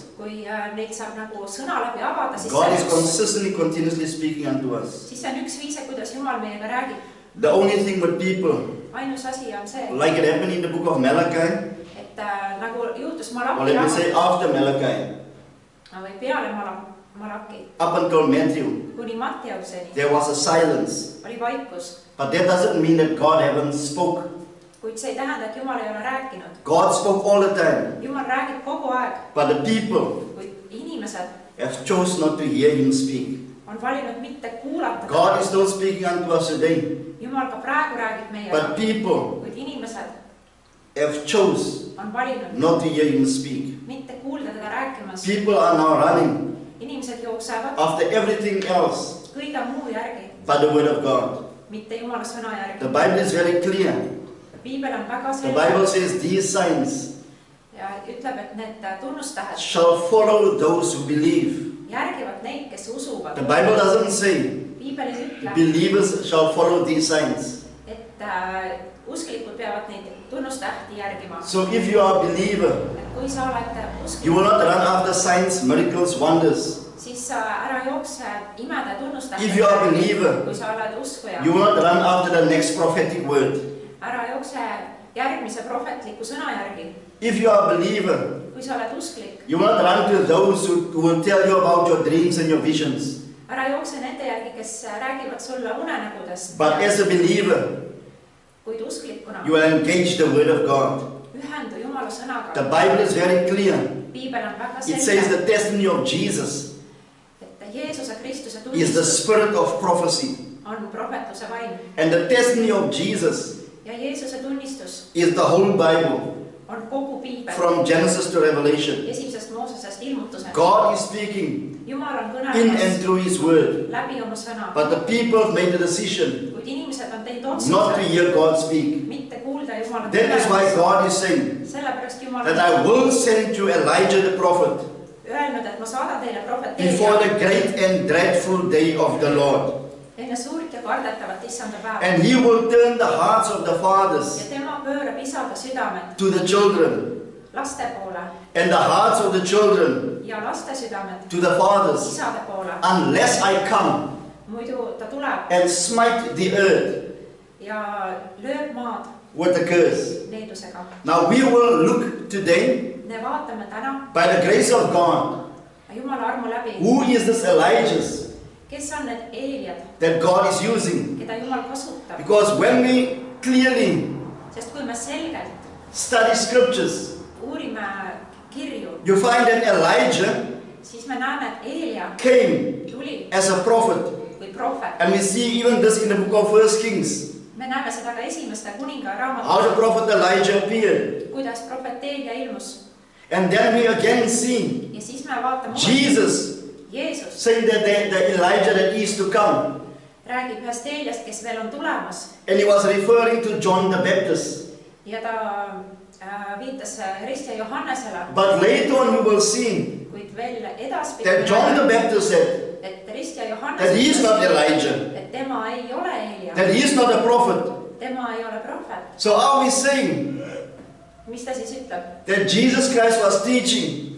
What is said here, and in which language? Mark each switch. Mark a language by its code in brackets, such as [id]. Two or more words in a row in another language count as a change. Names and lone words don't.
[et] kui neid saab nagu sõna läbi avada, siis [en] God is [et] see [en] consistently, continuously speaking unto us. [et] siis see on üks viis, kuidas Jumal meiega räägib. [en] The only thing with people, [et] Ainus asi on see, [en] like it happened in the book of Malachi, [et] et nagu juhtus [en] or [et] Malaki [en] let me say [et] raamatus [en] after Malachi, [et] või peale Malaki [en] up until Matthew, [et] kuni Matteuseni [en] there was a silence. [et] oli vaikus. [en] But that doesn't mean that God haven't spoke. [et] Kuid see ei tähenda, et Jumal ei ole rääkinud. [en] God spoke all the time. [et] Jumal räägib kogu aeg, [en] But the people [et] kuid inimesed [en] have chose not to hear Him speak. [et] on valinud mitte kuulata. [en] God is still speaking unto us today. [et] Jumal ka praegu räägib meiega, [en] But people [et] kuid inimesed [en] have chose [et] on valinud [en] not to hear Him speak. [et] mitte kuulda teda rääkimas. [en] People are now running [et] Inimesed jooksevad [en] after everything else [et] kõige muu järgi, [en] but the Word of God. [et] mitte Jumala sõna [en] The [et] järgi. [en] Bible is very clear. [et] Piibel on väga [en] The Bible [et] selge [en] says these signs [et] ja ütleb, et need tunnustähed [en] shall follow those who believe. [et] järgivad neid, kes usuvad. [en] The Bible doesn't say [et] Piibel ei ütle, [en] believers shall follow these signs. [et] et usklikud peavad neid tunnustähti järgima. [en] So if you are a believer, [et] Et kui sa oled [en] you will [et] usklik, [en] not run after signs, miracles, wonders. [et] siis sa ära jookse imede tunnustähti. [en] If you are a believer, [et] Kui sa oled uskuja, [en] you will not run after the next prophetic word. [et] ära jookse järgmise prohvetliku sõna järgi. [en] If you are a believer, [et] Kui sa oled usklik, [en] you will not run to those who will tell you about your dreams and your visions. [et] ära jookse nende järgi, kes räägivad sulle unenägudest. [en] But as a believer, [et] Kuid usklikuna [en] you will engage the Word of God. [et] ühendu Jumala sõnaga. [en] The Bible is very clear. [et] Piibel on väga [en] It says [et] selge, [en] the testimony of Jesus [et] et Jeesuse Kristuse [en] is the [et] tunnistus [en] spirit of prophecy. [et] on prohvetuse vaim [en] And the testimony of Jesus [et] ja Jeesuse tunnistus [en] is the whole Bible, [et] on kogu Piibel, [en] from Genesis to Revelation. [et] esimesest Moosesest ilmutuseni. [en] God is speaking [et] Jumal on [en] in and [et] kõnelemas [en] through His Word. [et] läbi oma sõna, [en] But the people have made the decision [et] kuid inimesed on teinud [en] not to [et] otsuse [en] hear God speak. [et] mitte kuulda Jumala [en] That is why God is saying [et] Sellepärast Jumal [en] that I will send you Elijah the prophet [et] öelnud, et ma saadan teile [en] before [et] profeteeria [en] the great and dreadful day of the Lord. [et] enne suurt ja kardetavat issanda päeva. [en] And He will turn the hearts of the [et] Ja [en] fathers [et] tema pöörab isade südamed [en] to the children [et] laste poole [en] and the hearts of the children [et] ja laste südamed [en] to the fathers, [et] isade poole. [en] unless I come [et] Muidu ta tuleb [en] and smite the earth [et] ja lööb maad [en] with a curse. [et] needusega. [en] Now we will look today, [et] Me vaatame täna [en] by the grace of God, [et] Jumala armu läbi, [en] who is this Elijah [et] kes on need Eeliad, [en] that God is using. [et] keda Jumal kasutab. [en] Because when we clearly [et] Sest kui me selgelt [en] study scriptures, [et] uurime kirju, [en] you find that Elijah [et] siis me näeme, et Eelia [en] came [et] tuli [en] as a prophet. [et] kui prohvet. [en] And we see even this in the book of 1 Kings, [et] Me näeme seda ka esimeste kuninga [en] how the [et] raamatus, [en] prophet Elijah appeared. [et] kuidas prohvet Eelia ilmus. [en] And then we again see [et] Ja siis me vaatame [en] Jesus [et] Jeesus [en] saying that the Elijah that is to come. [et] räägib ühest Eeliast, kes veel on tulemas. [en] And he was referring to John the Baptist. [et] Ja ta viitas Ristja Johannesele, [en] But later on we will see [et] kuid veel edaspidi, [en] that John the Baptist said [et] et Ristja [en] that he is [et] Johannes, [en] not Elijah, [et] et tema ei ole Eelia, [en] that he is not a prophet. [et] tema ei ole prohvet. [en] So are we saying [et] Mis ta siis ütleb? [en] that Jesus Christ was teaching